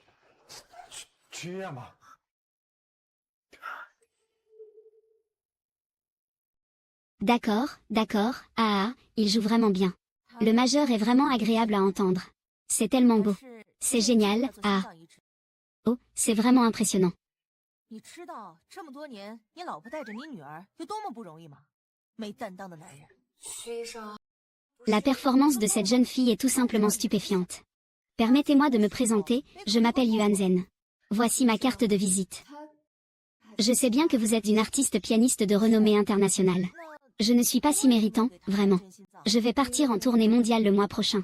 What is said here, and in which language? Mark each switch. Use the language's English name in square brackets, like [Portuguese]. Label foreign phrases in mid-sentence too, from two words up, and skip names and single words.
[French] D'accord, d'accord, il joue vraiment bien. Le majeur est vraiment agréable à entendre. C'est tellement beau. C'est génial, Oh, c'est vraiment impressionnant. [Chinese] 没担当的男人。徐医生， [French] La performance de cette jeune fille est tout simplement stupéfiante. Permettez-moi de me présenter, je m'appelle Yuan Zhen. Voici ma carte de visite. Je sais bien que vous êtes une artiste pianiste de renommée internationale. Je ne suis pas si méritant, vraiment. Je vais partir en tournée mondiale le mois prochain.